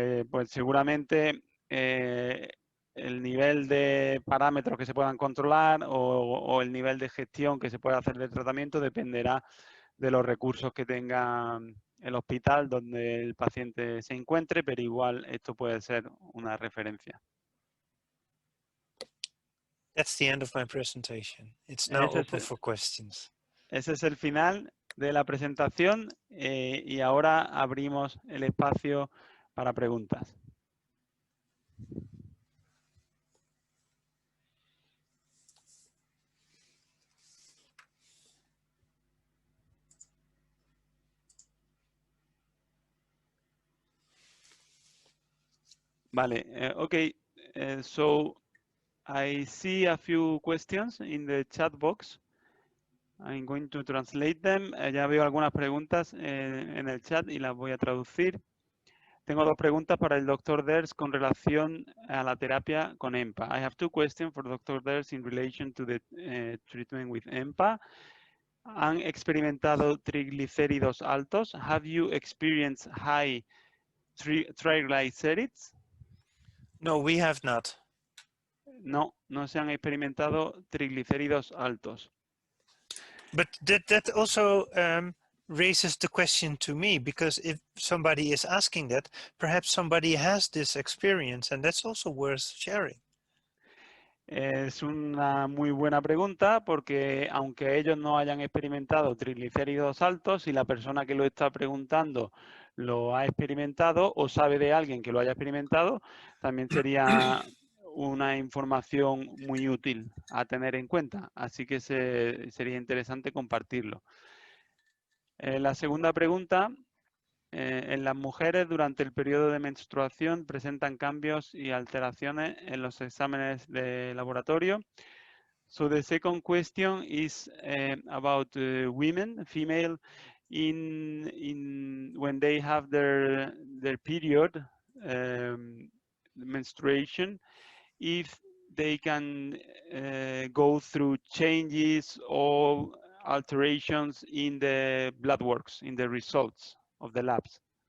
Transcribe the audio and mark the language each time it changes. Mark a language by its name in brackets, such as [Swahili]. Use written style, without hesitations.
[Spanish] Pues seguramente el nivel de parámetros que se puedan controlar o el nivel de gestión que se pueda hacer del tratamiento dependerá de los recursos que tenga el hospital donde el paciente se encuentre, pero igual esto puede ser una referencia. [English] That's the end of my presentation. It's now open for questions. [Spanish] Ese es el final de la presentación y ahora abrimos el espacio para preguntas. [English] Vale, okay, so I see a few questions in the chat box. I'm going to translate them. [Spanish] Ya veo algunas preguntas en el chat y las voy a traducir. Tengo dos preguntas para el Dr. Ders con relación a la terapia con EMPA. [English] I have two questions for Dr. Ders in relation to the treatment with EMPA. [Spanish] ¿Han experimentado triglicéridos altos? [English] Have you experienced high triglycerides? No, we have not. [Spanish] No, no se han experimentado triglicéridos altos. [English] But that also raises the question to me, because if somebody is asking that, perhaps somebody has this experience, and that's also worth sharing. [Spanish] Es una muy buena pregunta porque aunque ellos no hayan experimentado triglicéridos altos, si la persona que lo está preguntando lo ha experimentado o sabe de alguien que lo haya experimentado, también sería una información muy útil a tener en cuenta. Así que sería interesante compartirlo. La segunda pregunta, en las mujeres durante el periodo de menstruación presentan cambios y alteraciones en los exámenes de laboratorio. [English] So the second question is about women, female, when they have their period, menstruation, if they can go through changes or alterations in the blood works, in the results of the labs.